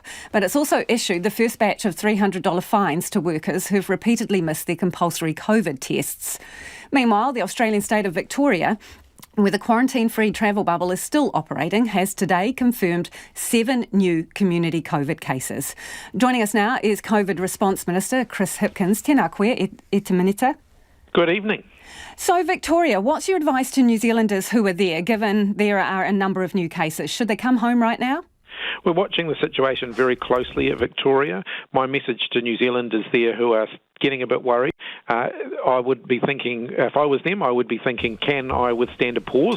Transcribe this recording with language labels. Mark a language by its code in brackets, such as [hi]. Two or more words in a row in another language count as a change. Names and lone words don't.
[en] But it's also issued the first batch of $300 fines to workers who've repeatedly missed their compulsory COVID tests. Meanwhile, the Australian state of Victoria, where the quarantine-free travel bubble is still operating, has today confirmed 7 new community COVID cases. Joining us now is COVID Response Minister Chris Hipkins. [mi] Tēnā koe, e te minita. [en] Good evening. So, Victoria, what's your advice to New Zealanders who are there, given there are a number of new cases? Should they come home right now? We're watching the situation very closely at Victoria. My message to New Zealanders there who are getting a bit worried, I would be thinking, if I was them, I would be thinking, can I withstand a pause?